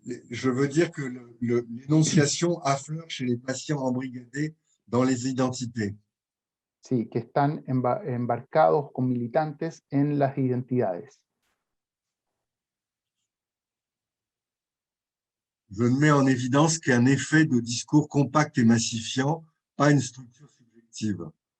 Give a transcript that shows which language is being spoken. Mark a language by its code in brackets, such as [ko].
[fr] Je veux dire que l'énonciation affleure chez les patients embrigadés dans les identités. [es] Sí, que están embarcados con militantes en las identidades. [fr] Je ne mets en évidence qu'un effet de discours compact et massifiant, pas une structure subjective.